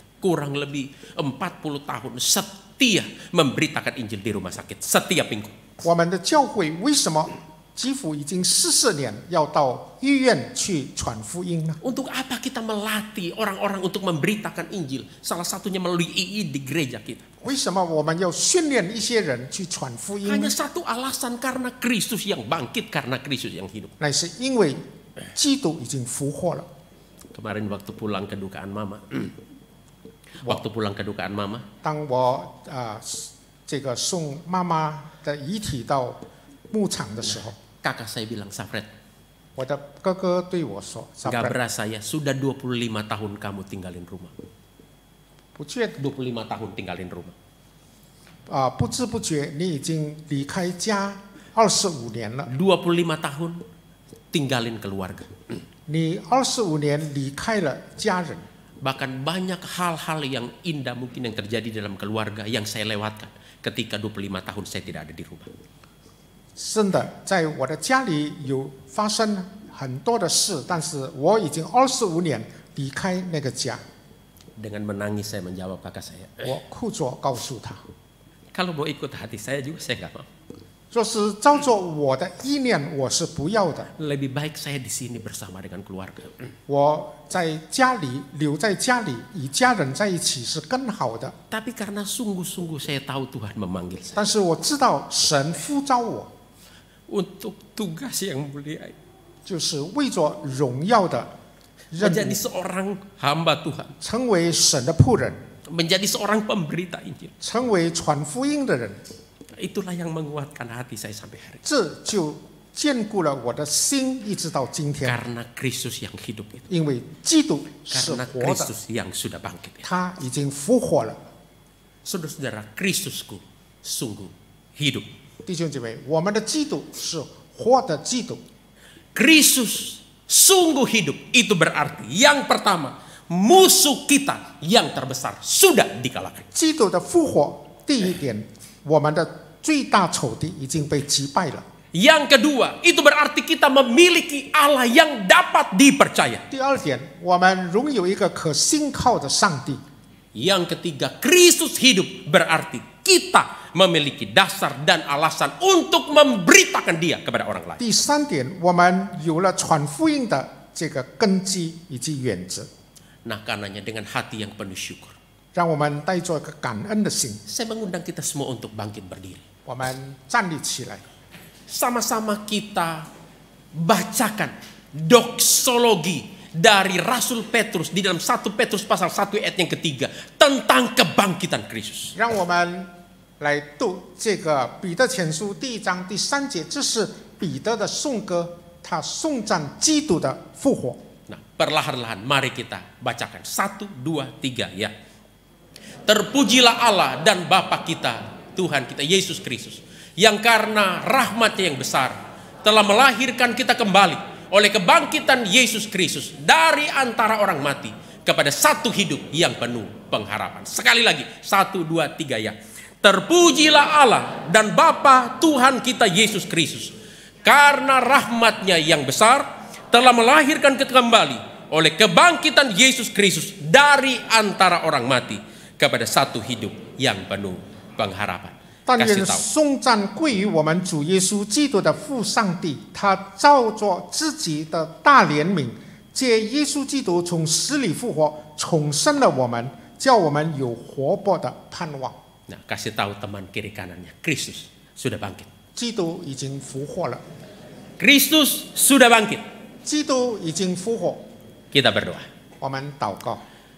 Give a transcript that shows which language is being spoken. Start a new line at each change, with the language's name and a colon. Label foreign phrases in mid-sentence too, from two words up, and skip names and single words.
Indonesian: Kurang lebih 40 tahun setia memberitakan Injil di rumah sakit setiap minggu.
Chinese: 我们的教会为什么基辅已经44年要到医院去传福音呢？
Indonesian: Untuk apa kita melatih orang-orang untuk memberitakan Injil? Salah satunya melalui II di gereja kita.
Chinese: 为什么我们要训练一些人去传福音
Indonesian: Hanya
Chinese: 呢？
Indonesian: satu alasan, karena Kristus yang bangkit, karena Kristus yang hidup.
Chinese: 那是因为基督已经复活了。
Indonesian: Kemarin waktu pulang kedukaan mama, waktu pulang kedukaan mama,
Chinese: 当我这个送妈妈的遗体到牧场的时候，
Indonesian: kakak saya bilang, Safred,
Chinese: 我的哥哥对我说
Indonesian: Gak
Chinese: ：“Sabar，
Indonesian: berasa ya, sudah 25 tahun kamu tinggalin rumah.
Chinese: 不觉
Indonesian: 25 tahun tinggalin rumah.
Chinese: 不知不觉你已经离开家25年了。
Indonesian: 25 tahun tinggalin keluarga.
Chinese: 你25年离开了家人，
Indonesian: Bahkan banyak hal-hal yang indah mungkin yang terjadi dalam keluarga yang saya lewatkan ketika 25 tahun saya tidak ada di rumah.
Chinese: 真的，在我的家里有发生很多的事，但是我已经25年离开那个家。
Indonesian: Dengan menangis saya menjawab kakak saya,
Chinese: 我哭着告诉他，
Indonesian: kalau mau ikut hati saya juga saya nggak mau.
Chinese: 若是照着我的意念，我是不要的。
Indonesian: Lebih baik saya di sini bersama dengan keluarga.
Chinese: 我在家里留在家里，与家人在一起是更好的。
Indonesian: Tapi karena sungguh-sungguh saya tahu Tuhan memanggil saya
Chinese: 但是我知道神呼召我，
Indonesian: untuk tugas yang mulia,
Chinese: 就是为着荣耀的任
Indonesian: menjadi
Chinese: 务，
Indonesian: seorang hamba Tuhan,
Chinese: 成为神的仆人，
Indonesian: menjadi seorang pemberita Injil.
Chinese: 成为传福音的人。
Indonesian: Itulah yang menguatkan hati saya sampai hari ini.
Chinese: 这就坚固了我的心，一直到今天。
Indonesian: Karena Kristus yang hidup itu.
Chinese: 因为基督是
Indonesian: Karena
Chinese: 活的，
Indonesian: Kristus yang sudah bangkit.
Chinese: 他已经复活了。
Indonesian: Saudara-saudara, Kristusku sungguh hidup.
Chinese: 弟兄姐妹，我们的基督是活的基督。
Indonesian: Kristus sungguh hidup. Itu berarti yang pertama, musuh kita yang terbesar sudah dikalahkan.
Chinese: 基督的复活，第一点，我们的最大仇敌已经被击败了。
Indonesian: Yang kedua, itu berarti kita memiliki Allah yang dapat dipercaya.
Chinese: 第二点，我们拥有一个可信靠的上帝。
Indonesian: Yang ketiga, Kristus hidup berarti kita memiliki dasar dan alasan untuk memberitakan Dia kepada orang lain.
Chinese: 第三点，我们有了传福音的这个根基以及原则，
Indonesian: Nah, karenanya dengan hati yang penuh syukur,
Chinese: 让我们带着一个感恩的心，
Indonesian: saya mengundang kita semua untuk bangkit berdiri.
Chinese: 我们站立起来，
Indonesian: Sama-sama kita bacakan doksologi dari Rasul Petrus di dalam 1 Petrus pasal 1 ayat yang ketiga tentang kebangkitan Kristus.
Chinese: 让我们来读这个彼得前书第1章第3节，这是彼得的颂歌，他颂赞基督的复活。
Indonesian: Nah, perlahan-lahan mari kita bacakan 1, 2, 3 ya. Terpujilah Allah dan Bapa kita, Tuhan kita Yesus Kristus, yang karena rahmat-Nya yang besar telah melahirkan kita kembali oleh kebangkitan Yesus Kristus dari antara orang mati kepada satu hidup yang penuh pengharapan. Sekali lagi, 1, 2, 3 ya. Terpujilah Allah dan Bapa Tuhan kita Yesus Kristus, karena rahmat-Nya yang besar telah melahirkan kita kembali oleh kebangkitan Yesus Kristus dari antara orang mati kepada satu hidup yang penuh pengharapan.
Chinese: 但愿
Indonesian: Kasih tahu.
Chinese: 颂赞归于我们主耶稣基督的父上帝，他照着自己的大怜悯，借耶稣基督从死里复活，重生了我们，叫我们有活泼的盼望。
Indonesian: Nah, kasih tahu teman kiri kanannya, Kristus sudah bangkit.
Chinese: 基督已经复活了，
Indonesian: Kristus sudah bangkit.
Chinese: 基督已经复活。
Indonesian: Kita berdoa.
Chinese: 我们祷告，